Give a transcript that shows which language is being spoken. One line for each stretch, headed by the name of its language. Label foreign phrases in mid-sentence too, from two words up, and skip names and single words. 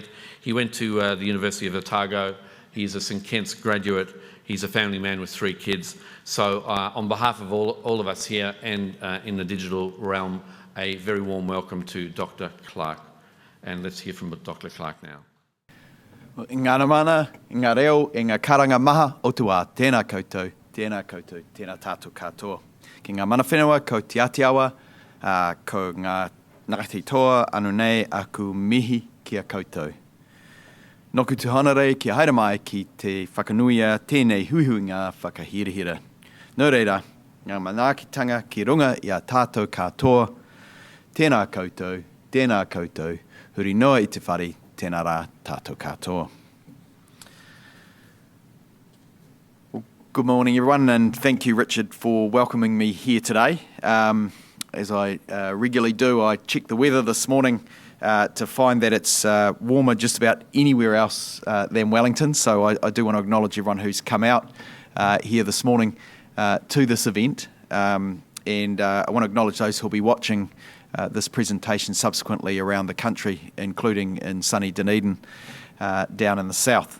English: He went to the University of Otago. He's a St Kitts graduate. He's a family man with 3 kids. So on behalf of all of us here and in the digital realm, a very warm welcome to Dr. Clark. And let's hear from Dr. Clark now.
Māori: Ngā mana, ngā reo, ngā karanga maha o tua, tēnā koutou, tēnā tātou katoa. Ki ngā mana whenua, ko te atiawa, ko ngā ngati toa, anu nei aku mihi ki a koutou. Noku tuhana rei ki haere mai ki te whakanuia tēnei huihuinga whakahirihira. Nō reira, ngā manaakitanga ki runga i a tātou katoa, tēnā koutou, huri noa i te whare, tēnā rā tātou katoa.
English: Well, good morning everyone, and thank you Richard for welcoming me here today. As I regularly do, I checked the weather this morning to find that it's warmer just about anywhere else than Wellington, so I do want to acknowledge everyone who's come out here this morning to this event, and I want to acknowledge those who'll be watching this presentation subsequently around the country, including in sunny Dunedin down in the south.